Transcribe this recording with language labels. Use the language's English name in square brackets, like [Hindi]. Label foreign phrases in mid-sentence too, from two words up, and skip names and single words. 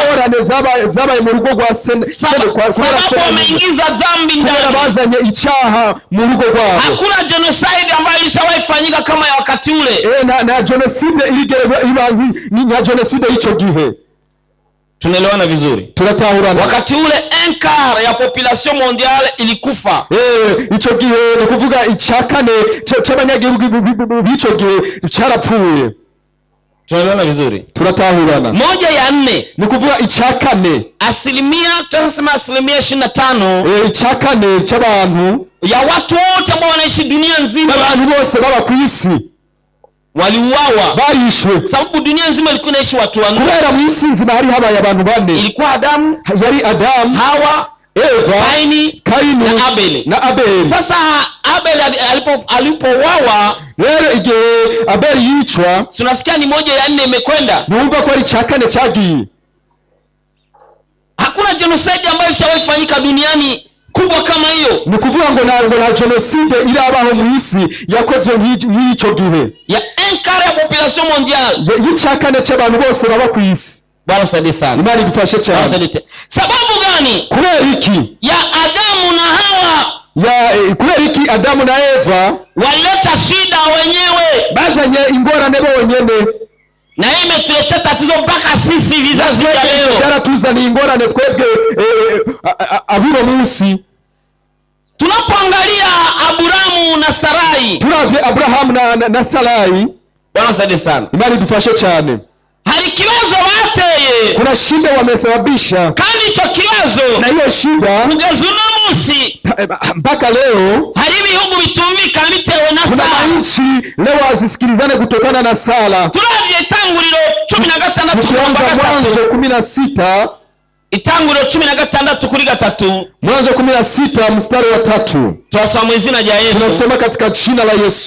[Kinyarwanda] ingorane zabaye mu rugo rwa [Swahili] sababu wameingiza dhambi [Kinyarwanda] kubera [Swahili] ndani. [Kinyarwanda] bazanye icyaha mu rugo rwabo. [Swahili] Hakuna genocide ambayo ilishawahi fanyika kama ya wakati ule. [Kinyarwanda] Na genocide iba nka genocide y'icyo gihe. [Swahili] Tunaelewana vizuri? [Kinyarwanda] Turatahurana. [Swahili] Wakati ule 1/4 ya [French] population mondiale [Swahili] ilikufa. [Kinyarwanda] Icyo gihe ni kuvuga icyakane cy'abanyagihugu b'icyo gihe cyarapfuye. [Swahili] Tunaelewana vizuri? [Kinyarwanda] Turatahurana. 1/4 ni kuvuga icyakane, [Swahili] tunasema 25% [Kinyarwanda] icyakane cy'abantu [Swahili] ya watu wote ambao wanaishi dunia nzima, [Kinyarwanda] abantu bose baba ku isi [Swahili] waliuawa, [Kinyarwanda] barishwe, [Swahili] sababu dunia nzima ilikuwa inaishi watu wanne. [Kinyarwanda] kubera mu isi nzima hari habaye abantu bane. [Swahili] Ilikuwa Adamu, [Kinyarwanda] yari Adamu, Hawa, Eva, Kaini na Abeli. [Swahili] Sasa Abeli alipouawa, [Kinyarwanda] rero igihe Abeli yicwa, [Swahili] tunasikia ni 1/4 imekwenda. [Kinyarwanda] numva ko ari icyakane cyagiye. [Swahili] Hakuna genocide ambayo ishawahi fanyika duniani kubwa kama hiyo. [Kinyarwanda] Ni kuvuga ngo nta genocide irabaho mu isi yakozwe nk'icyo gihe, [Swahili] ya 1/4 ya [French] population mondiale, [Kinyarwanda] y'icyakane cy'abantu bose baba ku isi. [Swahili] Bwana saidie sana. [Kinyarwanda] Imana idufashe cyane. [Swahili] Sababu gani? [Kinyarwanda] Kubera iki? [Swahili] Ya Adamu na Hawa. [Kinyarwanda] Kubera iki Adamu na Eva [Swahili] walileta shida wenyewe, [Kinyarwanda] bazanye ingorane bonyene, [Swahili] na hii imetuletea tatizo mpaka sisi vizazi vya leo. [Kinyarwanda] Yaratuzaniye ingorane twebwe abiro munsi. [Swahili] Tunapoangalia Abrahamu na Sarai, [Kinyarwanda] turavye Abrahamu na Sarai, [Swahili] Bwana saidie sana. [Kinyarwanda] Imana idufashe cyane. Hari kibazo bateye, [Swahili] kuna shida wamesababisha, [Kinyarwanda] kandi ico kibazo [Swahili] na hiyo shida [Kinyarwanda] kugeza uno munsi [Swahili] mpaka leo [Kinyarwanda] hari ibihugu bitumvikana bitewe na [Swahili] kuna Sara. nchi leo hazisikilizane kutokana na Sara. [Kinyarwanda] Turavye Itanguriro 16 [Swahili] tukianza Mwanzo 16, [Kinyarwanda] Itanguriro 16:3, [Swahili] Mwanzo 16 mstari wa 3, [Kinyarwanda] tunasoma mu izina rya Yesu, [Swahili] tunasoma katika jina la Yesu,